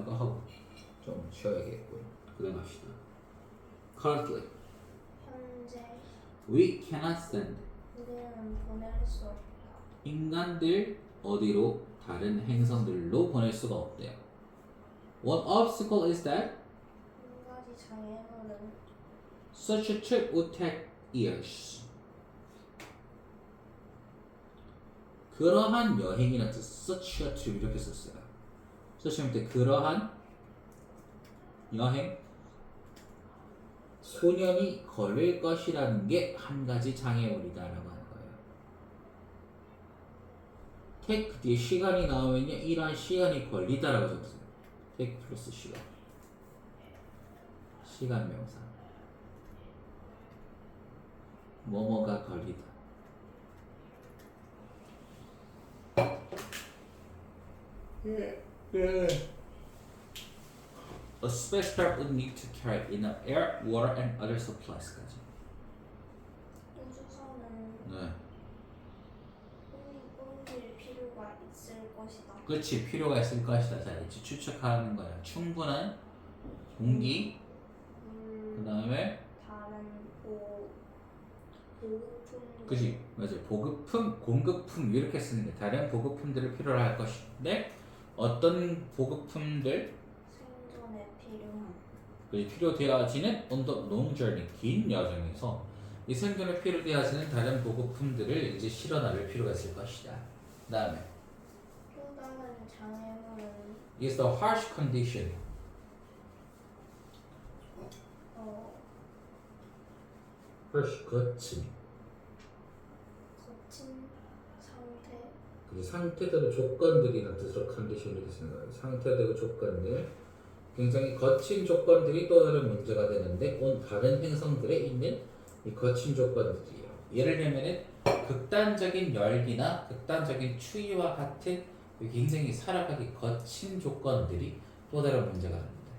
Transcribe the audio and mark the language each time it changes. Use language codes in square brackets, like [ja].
[ko] 이거 하고 좀 쉬어야겠고요. 그다음 합시다. [en] Currently, [ko] 현재 [en] we cannot send [ko] 우리는 보낼 수 없다. 인간들 어디로 다른 행성들로 보낼 수가 없대요. [en] One obstacle is that [ko] 한 가지 장애물은 [en] such a trip would take years. [ko] 그러한 여행이라는 뜻, [en] such a trip [ko] 이렇게 썼어요. such 할 때 그러한 여행 수년이 걸릴 것이라는 게 한 가지 장애물이다라고 하는 거예요. take 뒤에 시간이 나오면요 이러한 시간이 걸리다라고 적었어요. take 플러스 시간. 시간 명사. 뭐뭐가 걸리다. [en] A spacecraft would need to carry enough air, water, and other supplies까지. [ko] 우주선은 네. 옮길 필요가 있을 것이다. 그렇지 필요가 있을 것이다. 자 이제 추측하는 거야. 충분한 공기, 그 다음에 다른 보급품 그지 맞아 보급품, 공급품 이렇게 쓰는 게 다른 보급품들을 필요로 할 것인데 어떤 보급품들 생존에 필요한 그 필요되어지는 [en] on the long journey [ko] 긴 여정에서 이 생존에 필요되어지는 다른 보급품들을 이제 실어 나를 필요가 있을 것이다. 그 다음에 또 다른 장애물은 [en] is the harsh condition harsh [ko] 거친 거친 상태 그 상태대로 조건들이라는 뜻으로 컨디션을 이렇게 쓰는 거예요. 상태대로 조건들 굉장히 거친 조건들이 또 다른 문제가 되는데 온 다른 행성들에 있는 이 거친 조건들이에요. 예를 들면은 극단적인 열기나 극단적인 추위와 같은 굉장히 살아가기 거친 조건들이 또 다른 문제가 됩니다.